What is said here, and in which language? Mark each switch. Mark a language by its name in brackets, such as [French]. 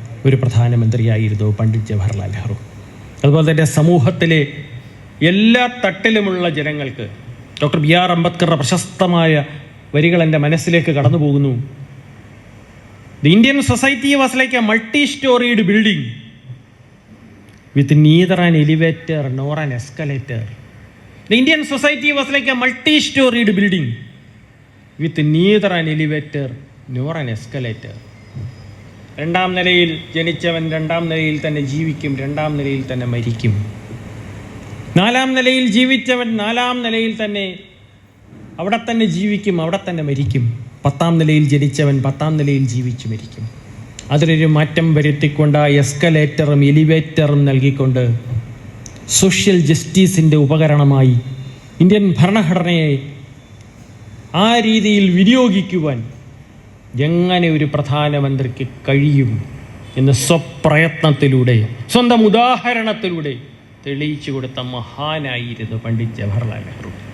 [Malayalam] ഒരു പ്രധാനമന്ത്രിയായിരുന്നു പണ്ഡിറ്റ് ജവഹർലാൽ നെഹ്റു. അതുപോലെ തന്നെ സമൂഹത്തിലെ എല്ലാ തട്ടിലുമുള്ള ജനങ്ങൾക്ക് ഡോക്ടർ ബി ആർ അംബേദ്കറുടെ പ്രശസ്തമായ വരികൾ എൻ്റെ മനസ്സിലേക്ക് കടന്നു പോകുന്നു. [English] The Indian society was like a multi storied building with neither an elevator nor an escalator. The Indian society was like a multi-storied building with neither an elevator nor an escalator. [Malayalam] രണ്ടാം നിലയിൽ ജനിച്ചവൻ രണ്ടാം നിലയിൽ തന്നെ ജീവിക്കും, രണ്ടാം നിലയിൽ തന്നെ മരിക്കും. നാലാം നിലയിൽ ജീവിച്ചവൻ നാലാം നിലയിൽ തന്നെ അവിടെ തന്നെ ജീവിക്കും, അവിടെ തന്നെ മരിക്കും. 10ാം നിലയിൽ ജനിച്ചവൻ 10ാം നിലയിൽ ജീവിച്ചു മരിക്കും. അതിലൊരു മാറ്റം വരുത്തിക്കൊണ്ട് എസ്കലേറ്ററും എലിവേറ്ററും നൽകിക്കൊണ്ട് സോഷ്യൽ ജസ്റ്റിസിൻ്റെ ഉപകരണമായി ഇന്ത്യൻ ഭരണഘടനയെ ആ രീതിയിൽ വിനിയോഗിക്കുവാൻ എങ്ങനെ ഒരു പ്രധാനമന്ത്രിക്ക് കഴിയും എന്ന് സ്വപ്രയത്നത്തിലൂടെ സ്വന്തം ഉദാഹരണത്തിലൂടെ തെളിയിച്ചു കൊടുത്ത മഹാനായിരുന്നു പണ്ഡിറ്റ് ജവഹർലാൽ നെഹ്റു.